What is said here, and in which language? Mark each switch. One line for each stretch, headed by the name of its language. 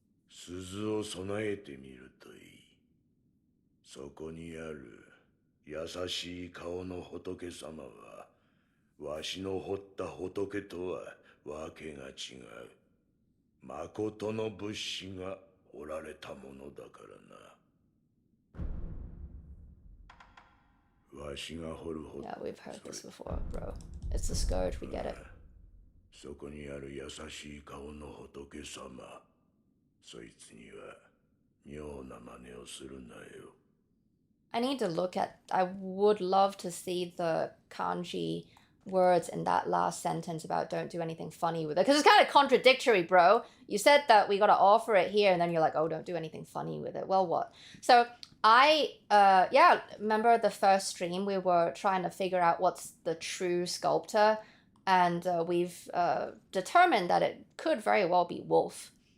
Japanese: 鈴を備えてみるといい。そこにある優しい顔の仏様は、わしの彫った仏とはわけが違う。誠の仏師が彫られたものだからな。
English: Yeah, we've heard this before, bro. It's the scourge, we get it.
Japanese: そこにある優しい顔の仏様、そいつには妙な真似をするなよ。
English: I need to look at... I would love to see the kanji words in that last sentence about don't do anything funny with it. Because it's kind of contradictory, bro. You said that we got to offer it here, and then you're like, oh, don't do anything funny with it. Well, what? So I, remember the first stream, we were trying to figure out what's the true sculptor, and we've determined that it could very well be Wolf.